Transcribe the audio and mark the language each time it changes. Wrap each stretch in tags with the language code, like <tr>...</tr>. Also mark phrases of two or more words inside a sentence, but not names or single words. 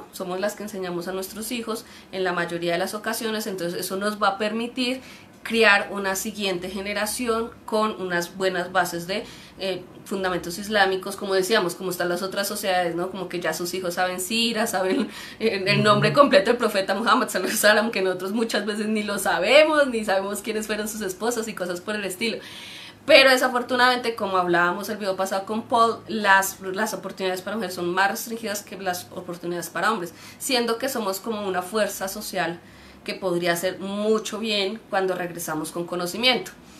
<es>Somos las que enseñamos a nuestros hijos en la mayoría de las ocasiones, entonces eso nos va a permitir criar una siguiente generación con unas buenas bases de fundamentos islámicos, como decíamos, como están las otras sociedades, ¿no? Como que ya sus hijos saben sira, saben el nombre completo del profeta Muhammad</es> <ar>صلى الله عليه وسلم,</ar> <es>que nosotros muchas veces ni lo sabemos, ni sabemos quiénes fueron sus esposas y cosas por el estilo. Pero desafortunadamente, como hablábamos el video pasado con Paul, las oportunidades para mujeres son más restringidas que las oportunidades para hombres, siendo que somos como una fuerza social que podría hacer mucho bien cuando regresamos con conocimiento.</es>